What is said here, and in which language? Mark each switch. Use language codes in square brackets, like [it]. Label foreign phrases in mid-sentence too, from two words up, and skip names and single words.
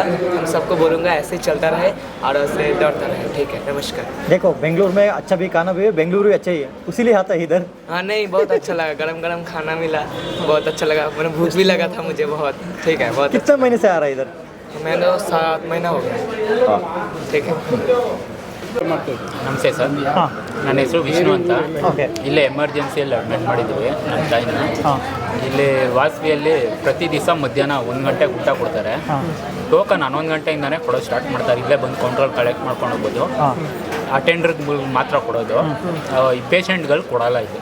[hi] हम सबको बोलूँगा ऐसे ही चलता रहे और ऐसे दौड़ता रहे। ठीक है, नमस्कार। देखो, बेंगलुरु में अच्छा भी खाना भी है, बेंगलुरु अच्छा ही है, उसीलिए आता है इधर। हाँ, नहीं, बहुत अच्छा लगा, गरम गरम खाना मिला, बहुत अच्छा लगा। मैंने भूख भी लगा था मुझे बहुत। ठीक है, बहुत। कितने महीने से आ रहा है इधर? मैंने 7 महीना हो गया। ठीक है। [kn] ನಮಸ್ತೆ ಸರ್, ನನ್ನ ಹೆಸರು ವಿಷ್ಣು ಅಂತ. ಇಲ್ಲೇ ಎಮರ್ಜೆನ್ಸಿಯಲ್ಲಿ ಅಡ್ಮಿಟ್ ಮಾಡಿದ್ದೀವಿ ನನ್ನ ತಾಯಿನ. ಇಲ್ಲಿ ವಾಸವಿಯಲ್ಲಿ ಪ್ರತಿ ದಿವಸ ಮಧ್ಯಾಹ್ನ 1 ಗಂಟೆಗೆ ಊಟ ಕೊಡ್ತಾರೆ. ಟೋಕನ್ 11 ಗಂಟೆಯಿಂದನೇ ಕೊಡೋದು ಸ್ಟಾರ್ಟ್ ಮಾಡ್ತಾರೆ. ಇಲ್ಲೇ ಬಂದು ಕಂಟ್ರೋಲ್ ಕಲೆಕ್ಟ್ ಮಾಡ್ಕೊಂಡು ಹೋಗ್ಬೋದು. ಅಟೆಂಡರ್ಗೆ ಮಾತ್ರ ಕೊಡೋದು, ಈ ಪೇಷಂಟ್ಗಳು ಕೊಡಲ್ಲ ಇದು.